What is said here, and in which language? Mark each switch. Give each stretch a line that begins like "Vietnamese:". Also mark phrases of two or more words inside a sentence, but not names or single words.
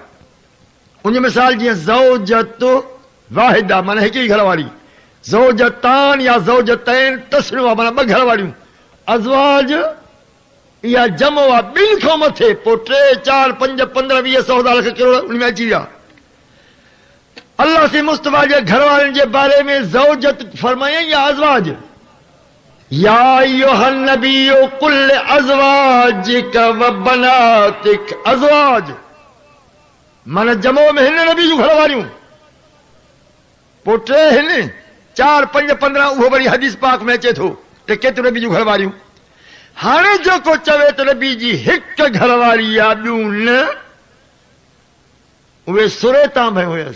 Sindhi: उन मिसाल जीअं
Arabic: زوجة واحدة
Sindhi: माना हिकु ई घर वारी,
Arabic: زوجتان أو زوجتين
Sindhi: तस्नियो माना 2 घर वारियूं. अज़वाज इहा जमो आहे 2 खां मथे. पोइ 3 4 5 15 20 100 1000 लख करोड़ उन में अची विया. अल्लाह से मुस्तफा जे घर वारनि जे बारे में ज़ौजत फरमायई या अज़वाज?
Arabic: يا أيها النبي قل لأزواجك وبناتك.
Sindhi: अज़वाज माना जमो में हिन नबी जूं घर वारियूं. पोइ 3 हिन, 4 5 15 उहो वरी हदीस पाक में अचे थो त केतिरो नबी जूं घर वारियूं. हाणे जेको चवे त नबी जी हिकु घर वारी आहे ॿियूं न, उहे सुरे तां में हुयसि.